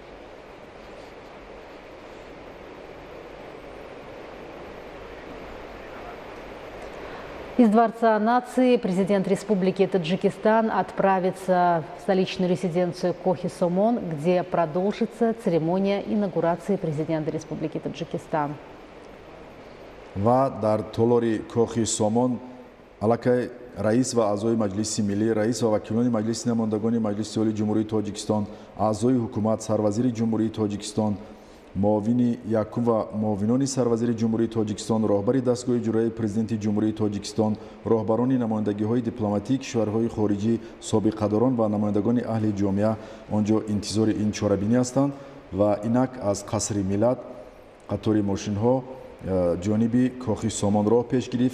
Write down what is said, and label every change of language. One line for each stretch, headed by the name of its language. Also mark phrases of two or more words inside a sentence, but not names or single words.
Russian: Из Дворца нации президент Республики Таджикистан отправится в столичную резиденцию Кохи-Сомон, где продолжится церемония инаугурации президента Республики Таджикистан.
Tajik: ва дар толори кохи Сомон аллакай раис ва аъзои маҷлиси миллӣ, раис ва вакилони маҷлиси намояндагони маҷлиси олии ҷумҳурии Тоҷикистон, аъзои ҳукумат, сарвазири ҷумҳурии Тоҷикистон, муовини якум ва муовинони сарвазири ҷумҳурии Тоҷикистон, роҳбари дастгоҳи иҷроии президенти ҷумҳурии Тоҷикистон, роҳбарони намояндагиҳои дипломатии кишварҳои хориҷӣ, собиқадорон ва намояндагони аҳли ҷомеа он ҷо интизори ин чорабинӣ ҳастанд ва инак аз қасри миллат қатори мошинҳо ҷониби кохи Сомон роҳ пеш гирифт.